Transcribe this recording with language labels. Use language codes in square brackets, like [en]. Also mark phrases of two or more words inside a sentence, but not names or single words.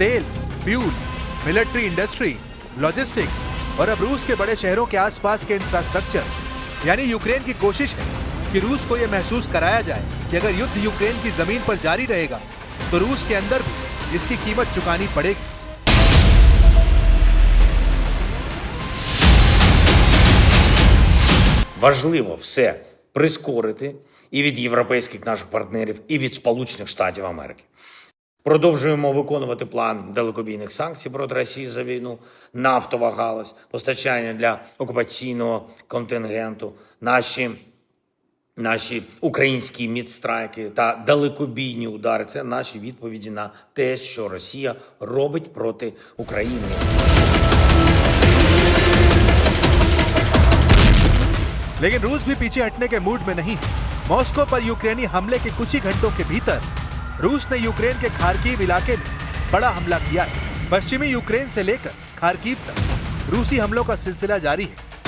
[hi] तेल, [en] fuel, military industry, logistics [hi] और अब रूस के बड़े शहरों के आसपास के इंफ्रास्ट्रक्चर, यानी यूक्रेन की कोशिश है कि रूस को यह महसूस कराया जाए कि अगर युद्ध यूक्रेन की जमीन पर जारी रहेगा तो रूस के अंदर भी इसकी कीमत चुकानी पड़ेगी। [uk] Важливо все прискорити і від європейських наших партнерів, і від Сполучених Штатів Америки. Продовжуємо виконувати план далекобійних санкцій проти Росії за війну, нафтова галузь, постачання для окупаційного контингенту, наші українські мідстрайки та далекобійні удари – це наші відповіді на те, що Росія робить проти України. [hi] लेकिन रूस भी पीछे हटने के मूड में नहीं है। मॉस्को पर यूक्रेनी हमले के कुछ ही घंटों के भीतर रूस ने यूक्रेन के खार्किव इलाके में बड़ा हमला किया है। पश्चिमी यूक्रेन से लेकर खार्किव तक रूसी हमलों का सिलसिला जारी है।